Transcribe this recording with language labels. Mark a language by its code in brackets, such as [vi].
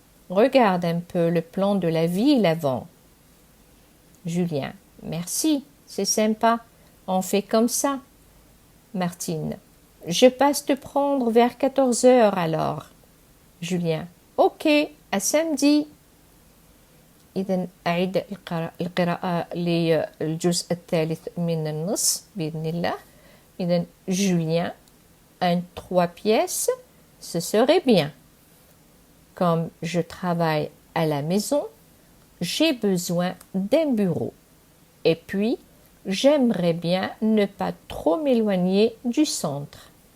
[fr] Regarde un peu le plan de la ville avant. Julien, merci, c'est sympa. On fait comme ça. Martine, je passe te prendre vers 14 heures alors. Julien, ok, à samedi. [ar] إذا أعيد القراءة للجزء الثالث من النص بإذن الله. [fr] إذا Julien, un 3 pièces, ce serait bien. Comme je travaille à la maison, j'ai besoin d'un bureau. Et puis, j'aimerais bien ne pas trop m'éloigner du centre.